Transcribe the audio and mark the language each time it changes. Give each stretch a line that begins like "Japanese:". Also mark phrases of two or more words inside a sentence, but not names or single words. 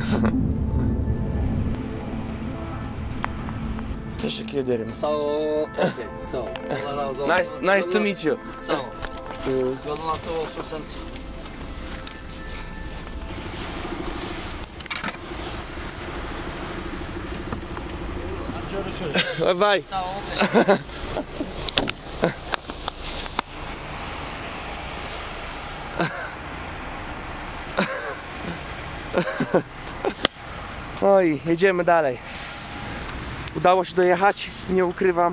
Turkish: Teşekkür ederim.
English: So, okay, so.
Turkish: Allah razı olsun.
English: Nice to meet you.
Turkish: Sağ ol. Yolun açık olsun sen. Görüşürüz.
English: Bye bye.
Turkish: Sağ ol.
Polish: No i jedziemy dalej. Udało się dojechać, nie ukrywam.